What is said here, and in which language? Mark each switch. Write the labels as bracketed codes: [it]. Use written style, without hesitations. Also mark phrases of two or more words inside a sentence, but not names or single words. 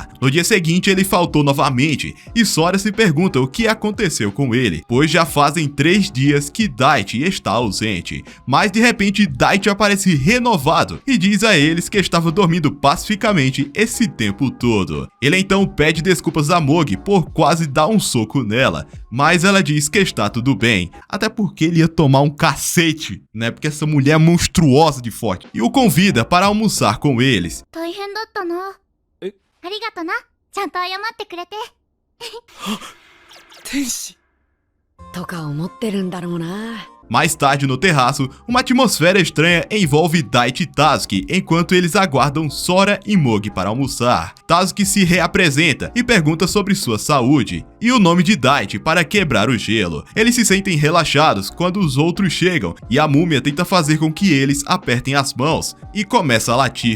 [pt] No dia seguinte, ele faltou novamente, e Sora se pergunta o que aconteceu com ele, pois já fazem 3 dias que Daichi está ausente, mas de repente Daichi aparece renovado e diz a eles que estava dormindo pacificamente esse tempo todo. Ele então pede desculpas a Mogi por quase dar um soco nela, mas ela diz que está tudo bem, até porque ele ia tomar um cacete, né, porque essa mulher é monstruosa de forte, e o convida para almoçar com eles. [ja] 大変だったな。ありがとな。ちゃんと謝ってくれて。天使。とか思ってるんだろうな。 [pt] Mais tarde no terraço, uma atmosfera estranha envolve Daichi e Tasuki enquanto eles aguardam Sora e Mogi para almoçar. Tasuki se reapresenta e pergunta sobre sua saúde e o nome de Daichi para quebrar o gelo. Eles se sentem relaxados quando os outros chegam e a múmia tenta fazer com que eles apertem as mãos e começa a latir.